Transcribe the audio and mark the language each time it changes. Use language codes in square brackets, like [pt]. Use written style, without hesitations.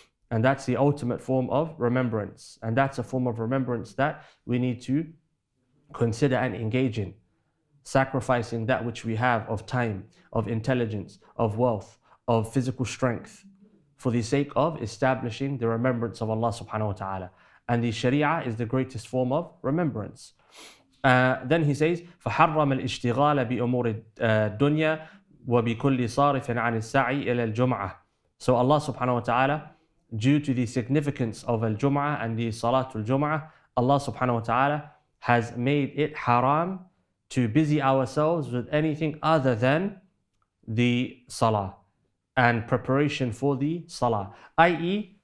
[en] And that's the ultimate form of remembrance. And that's a form of remembrance that we need to consider and engage in. Sacrificing that which we have of time, of intelligence, of wealth, of physical strength, for the sake of establishing the remembrance of Allah subhanahu wa ta'ala. And the Sharia is the greatest form of remembrance. Then he says, [ar] فَحَرَّمَ الْإِشْتِغَالَ بِأُمُورِ الدُّنْيَا وَبِكُلِّ صَارِفٍ عَنِ السَّعِي إِلَى الْجُمْعَةِ. [en] So Allah subhanahu wa ta'ala, due to the significance of al-Jum'ah and the Salatul Jum'ah, Allah subhanahu wa ta'ala has made it haram to busy ourselves with anything other than the Salah and preparation for the Salah, i.e.